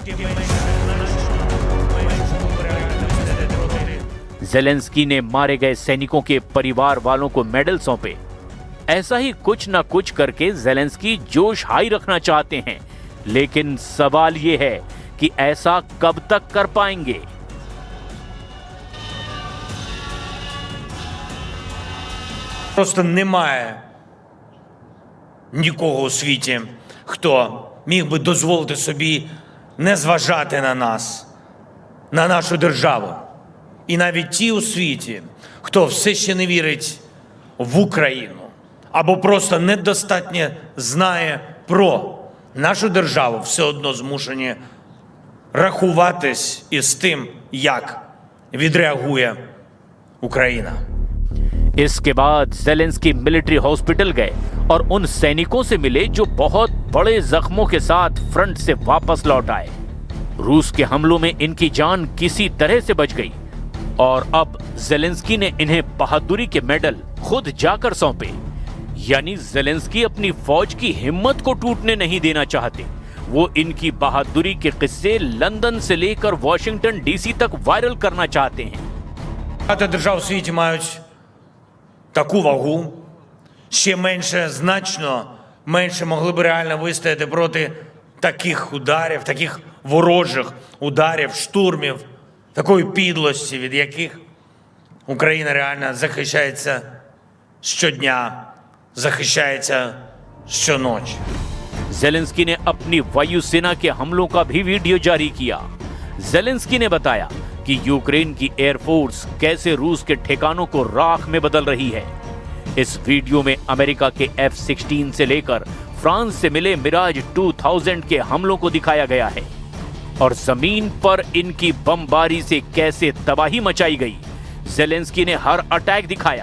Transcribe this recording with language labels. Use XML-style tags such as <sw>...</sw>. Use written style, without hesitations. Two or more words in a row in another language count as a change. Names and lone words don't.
<hi>ज़ेलेंस्की ने मारे गए सैनिकों के परिवार वालों को मेडल सौंपे। ऐसा ही कुछ ना कुछ करके ज़ेलेंस्की जोश हाई रखना चाहते हैं, लेकिन सवाल यह है कि ऐसा कब तक कर पाएंगे।</hi> <uk>Просто немає нікого у світі, хто міг би дозволити собі не зважати на нас, на нашу державу. І навіть ті у світі, хто все ще не вірить в Україну, або просто недостатньо знає про нашу державу, все одно змушені рахуватись із тим, як відреагує Україна.</uk> <hi>इसके बाद ज़ेलेंस्की</hi> <en>military hospital</en> <hi>गए और उन सैनिकों से मिले जो बहुत बड़े जख्मों के साथ फ्रंट से वापस लौट आए। रूस के हमलों में इनकी जान किसी तरह से बच गई और अब ज़ेलेंस्की ने इन्हें बहादुरी के मेडल खुद जाकर सौंपे। यानी ज़ेलेंस्की अपनी फौज की हिम्मत को टूटने नहीं देना चाहते। वो इनकी बहादुरी के किस्से लंदन से लेकर वॉशिंगटन DC तक वायरल करना चाहते हैं।</hi> <uk>Багато держав у світі мають таку вагу, ще менше, значно менше могли б реально вистояти проти таких ударів, таких ворожих ударів, штурмів, такої підлості, від яких Україна реально захищається щодня, захищається щоночі.</uk> <hi>ज़ेलेंस्की ने अपनी वायुसेना के हमलों का भी वीडियो जारी किया। ज़ेलेंस्की ने बताया कि यूक्रेन की एयरफोर्स कैसे रूस के ठिकानों को राख में बदल रही है। इस वीडियो में अमेरिका के F-16 से लेकर फ्रांस से मिले मिराज 2000 के हमलों को दिखाया गया है और जमीन पर इनकी बमबारी से कैसे तबाही मचाई गई ज़ेलेंस्की ने हर अटैक दिखाया।</hi>